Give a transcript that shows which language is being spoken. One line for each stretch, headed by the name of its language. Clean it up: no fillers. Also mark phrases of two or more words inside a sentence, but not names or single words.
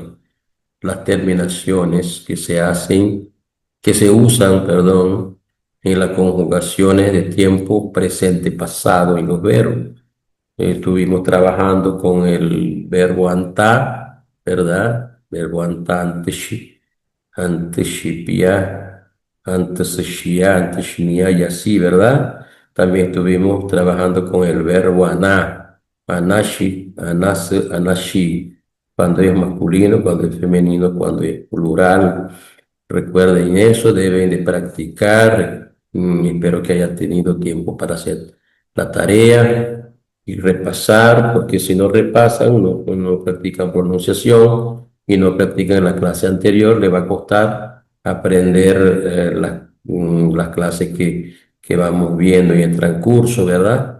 Spanish: Las terminaciones que se hacen, que se usan, perdón, en las conjugaciones de tiempo presente pasado en los verbos. Estuvimos trabajando con el verbo anta, ¿verdad? Verbo anta,
Wayuu: anteshi, anteshipia, anteseshia, anteshnia y así, ¿verdad?
Spanish: También estuvimos trabajando con el verbo aná,
Wayuu: anashi, anase, anashi,
Spanish: cuando es masculino, cuando es femenino, cuando es plural. Recuerden eso, deben de practicar. Espero que hayan tenido tiempo para hacer la tarea y repasar, porque si no repasan, no practican pronunciación y no practican en la clase anterior, le va a costar aprender las clases que vamos viendo en el transcurso, ¿verdad?